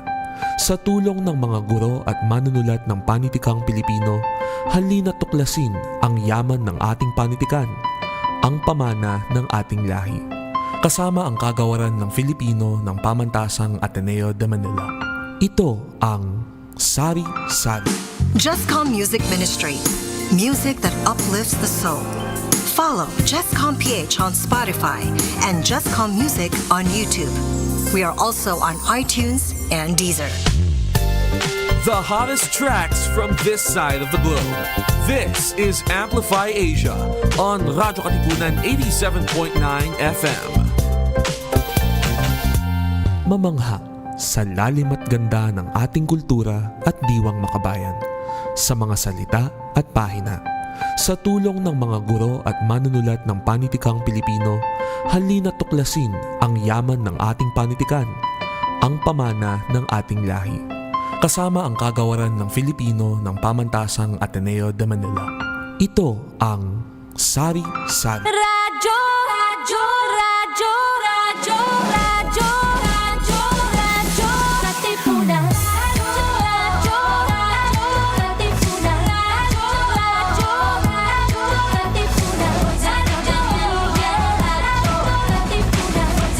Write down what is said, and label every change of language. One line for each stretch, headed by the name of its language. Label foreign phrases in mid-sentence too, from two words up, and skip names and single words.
Filipino: Sa tulong ng mga guro at manunulat ng panitikang Pilipino, halina tuklasin ang yaman ng ating panitikan, ang pamana ng ating lahi. Kasama ang kagawaran ng Filipino ng Pamantasang Ateneo de Manila. Ito ang Sari Sari.
English: Justcom Music Ministry. Music that uplifts the soul. Follow Justcom PH on Spotify and Justcom Music on YouTube. We are also on iTunes and Deezer. The hottest tracks from this side of the globe. This is Amplify Asia on Radyo Katipunan 87.9 FM.
Filipino: Mamangha sa lalim at ganda ng ating kultura at diwang makabayan, sa mga salita at pahina. Sa tulong ng mga guro at manunulat ng panitikang Pilipino, halina tuklasin ang yaman ng ating panitikan, ang pamana ng ating lahi. Kasama ang kagawaran ng Filipino ng Pamantasang Ateneo de Manila. Ito ang Sari Sari. Radyo, radyo, radyo, radyo, radyo, radyo, radyo, Katipunan. Radyo, radyo, Katipunan. Radyo, radyo, radyo, Katipunan. Radyo, Katipunan.